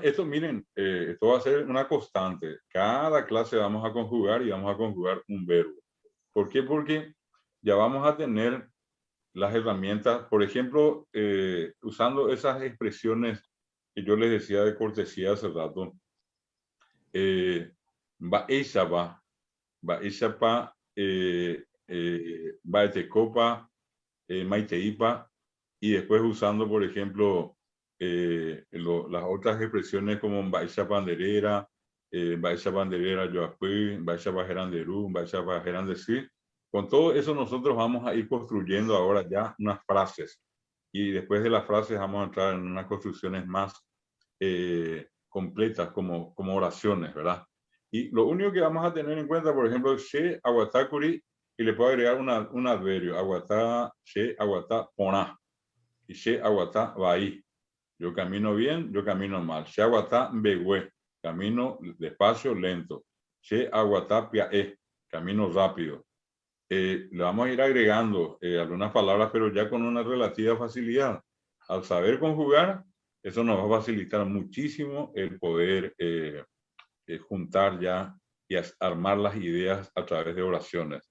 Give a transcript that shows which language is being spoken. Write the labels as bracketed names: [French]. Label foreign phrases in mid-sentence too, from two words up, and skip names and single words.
[Spanish] Esto, miren, esto va a ser una constante. Cada clase vamos a conjugar y vamos a conjugar un verbo. ¿Por qué? Porque ya vamos a tener las herramientas, por ejemplo, usando esas expresiones que yo les decía de cortesía hace rato. [Guarani] Ba'eshapa, ba'eshapa, ba'etecopa, maiteipa, [Spanish] y después usando, por ejemplo, las otras expresiones como [Guarani] ba'eshapa anderera, ba'eshapa anderera yoapui, ba'eshapa geranderú, ba'eshapa gerandesí. [Spanish] Con todo eso nosotros vamos a ir construyendo ahora ya unas frases y después de las frases vamos a entrar en unas construcciones más completas como oraciones, ¿verdad? Y lo único que vamos a tener en cuenta, por ejemplo, [Guarani] she aguatakuri, [Spanish] y le puedo agregar un adverbio, [Guarani] aguatá, she aguatá, poná, y she aguatá, vaí. [Spanish] Yo camino bien, yo camino mal. [Guarani] She aguatá, begüe, [Spanish] camino despacio, lento. [Guarani] She aguatá, piaé, [Spanish] camino rápido. Le vamos a ir agregando algunas palabras, pero ya con una relativa facilidad. Al saber conjugar, eso nos va a facilitar muchísimo el poder juntar ya y armar las ideas a través de oraciones.